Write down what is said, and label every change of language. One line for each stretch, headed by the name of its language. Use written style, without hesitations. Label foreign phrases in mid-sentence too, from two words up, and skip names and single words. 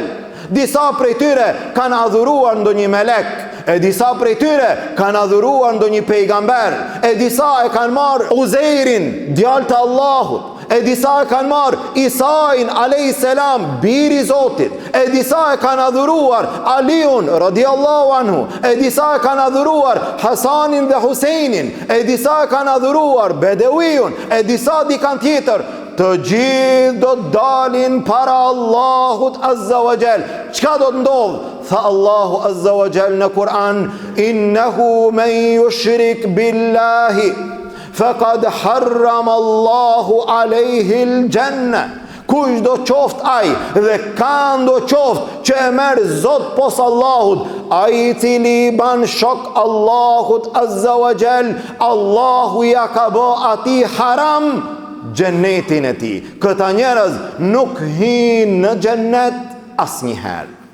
Albanian: Disa prej tyre kanë adhuruar ndonjë melek, e disa prej tyre kanë adhuruar ndonjë pejgamber, e disa e kanë marrë Uzeirin, djalë të Allahut, e disa e kanë marrë Isain
Arabic: عليه السلام,
Albanian: biri i Zotit, e disa e kanë adhuruar Aliun
Arabic: رضي الله عنه,
Albanian: e disa e kanë adhuruar Hasanin dhe Huseinin, e disa e kanë adhuruar Bedewiun, e disa dikan tjetër. Të gjithë do të dalin para Allahut
Arabic: عز وجل.
Albanian: Çka do të ndodh? Tha Allahu
Arabic: عز وجل
Albanian: në Kur'an,
Arabic: إنه من يشرك بالله فقد حرم الله عليه الجنة.
Albanian: Kush do qoft aj dhe kanë do qoft që e merë zot pos Allahut, ai i cili i ban shok Allahut
Arabic: عز وجل,
Albanian: Allahu ja ka bë ati haram xhenetin e tij. Këta njerëz nuk hin në xhenet asnjëherë.